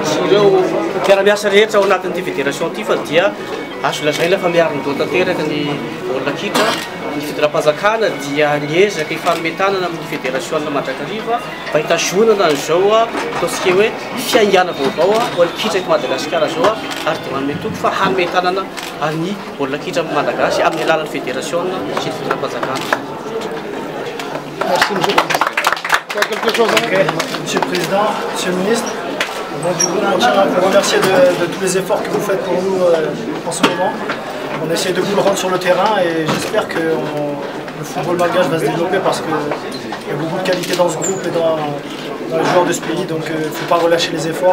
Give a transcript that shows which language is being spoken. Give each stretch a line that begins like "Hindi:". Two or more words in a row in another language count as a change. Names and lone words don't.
Malagasy: sy ireo mpiara-miasa rehetra ao anatin'ity fédération ty fa dia azo lazaina fa miarindreo tanteraka ny baolina kitra ny fitondram-panjakana dia niezaka ifanometanana amin'ny fédération Mandrakariva mba hitazonana an'izao ataontsika hoe fiaingana vaovao ho an'ny kitra eto Madagasikara zao ary dia manome toko fa hanometanana ny baolina kitra Malagasy amin'ny alalan'ny fédération sy ny fitondram-panjakana.
French: Merci, monsieur le ministre. Tu as quelque chose à dire? Monsieur le Président, Monsieur le Ministre, donc, du coup, on tient à vous remercier de tous les efforts que vous faites pour nous en ce moment. On essaie de vous le rendre sur le terrain et j'espère que le football malgache va se développer parce qu'il y a beaucoup de qualité dans ce groupe et dans les joueurs de ce pays, donc il ne faut pas relâcher les efforts.